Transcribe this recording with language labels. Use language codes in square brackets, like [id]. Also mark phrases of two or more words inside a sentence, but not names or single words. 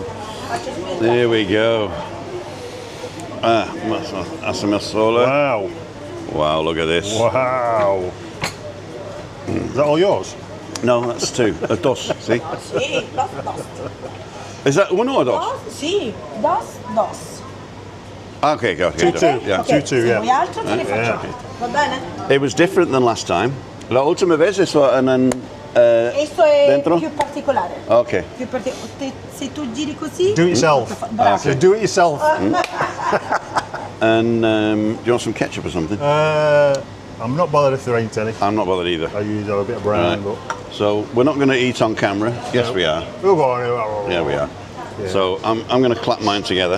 [en] There we go. Asamasola. Wow. Wow, look at this. Wow. Is that all yours? No, that's 2. Dos, see? [es] Sì, dos. [en] Is that one or dos? [es] Dos, sì, dos. [en] Okay, go. 2-2. Yeah. Ok, 2-2, [it] se [en] yeah. [it] vuoi altro te ne [en] Yeah. [it] facciamo. Va bene? [en] It was different than last time. [es] La última vez eso en [it] Questo è dentro? più particolare. [en] Okay. [it] Se tu giri così... [en] Do it yourself. [it] Bravo. [en] So do it yourself. And do you want some ketchup or something? I'm not bothered if there ain't any. I'm not bothered either. I usually have a bit of brown, Right. but So we're not going to eat on camera. Yes, No. we are. we'll go on. Yeah, we are. Yeah. So I'm going to clap mine together